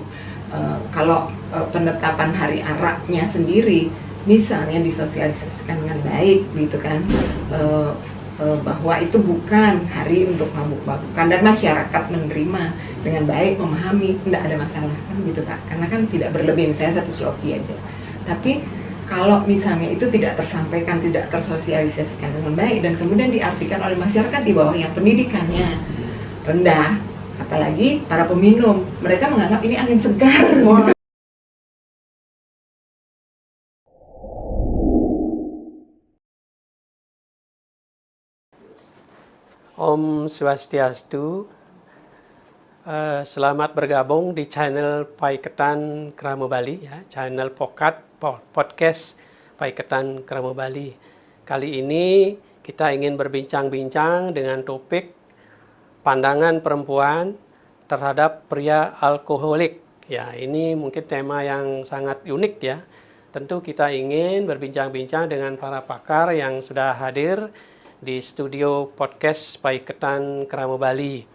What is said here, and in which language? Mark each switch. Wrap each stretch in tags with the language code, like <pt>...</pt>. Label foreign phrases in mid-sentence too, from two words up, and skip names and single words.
<id>Kalau penetapan hari araknya sendiri misalnya disosialisasikan dengan baik gitu kan, bahwa itu bukan hari untuk mabuk-mabukan dan masyarakat menerima dengan baik, memahami, tidak ada masalah kan gitu Kak, karena kan tidak berlebih, misalnya satu sloki aja. Tapi kalau misalnya itu tidak tersampaikan, tidak tersosialisasikan dengan baik dan kemudian diartikan oleh masyarakat di bawah yang pendidikannya rendah, apalagi para peminum, mereka menganggap ini angin segar.</id> <ban>Om Swastiastu.</ban> <id>Selamat bergabung di channel Paiketan Krama Bali, ya, channel podcast Paiketan Krama Bali. Kali ini kita ingin berbincang-bincang dengan topik pandangan perempuan terhadap pria alkoholik. Ya, ini mungkin tema yang sangat unik ya. Tentu kita ingin berbincang-bincang dengan para pakar yang sudah hadir di studio podcast Paiketan Krama Bali.</id>